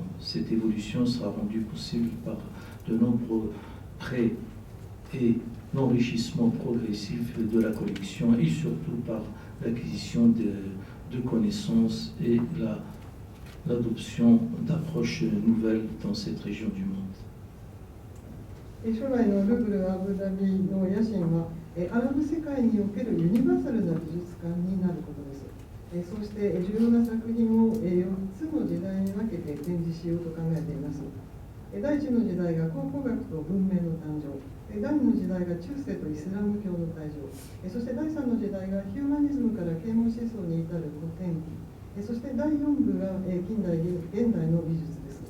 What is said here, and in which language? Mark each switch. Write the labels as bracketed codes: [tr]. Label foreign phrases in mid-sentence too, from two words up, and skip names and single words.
[fr] Cette évolution sera rendue possible par de nombreux prêts et l'enrichissement progressif de la collection et surtout par l'acquisition de connaissances et l'adoption d'approches nouvelles dans cette région du monde. [ja] 将来のルブル・アブダビの野心は、アラブ世界におけるユニバーサルな美術館になることです。そうして重要な作品を4つの時代に分けて展示しようと考えています。第1の時代が考古学と文明の誕生、第2の時代が中世とイスラム教の誕生、そして第3の時代がヒューマニズムから啓蒙思想に至る古典期、そして第4部が近代現代の美術です。